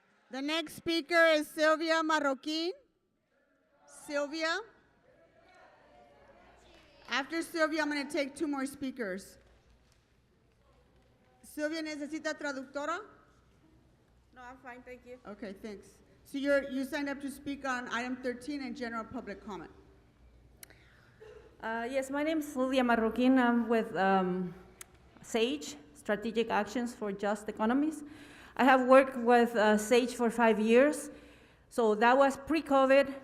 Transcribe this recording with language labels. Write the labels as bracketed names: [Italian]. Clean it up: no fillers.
[English] The next speaker is Sylvia Marroquin. Sylvia. After Sylvia, I'm going to take 2 more speakers. [Spanish] Sylvia, ¿necesita traductora? [English] No, I'm fine, thank you. Okay, thanks. So you signed up to speak on item 13 and general public comment. Yes, my name is Sylvia Marroquin. I'm with SAGE, Strategic Actions for Just Economies. I have worked with SAGE for 5 years. So that was pre-COVID.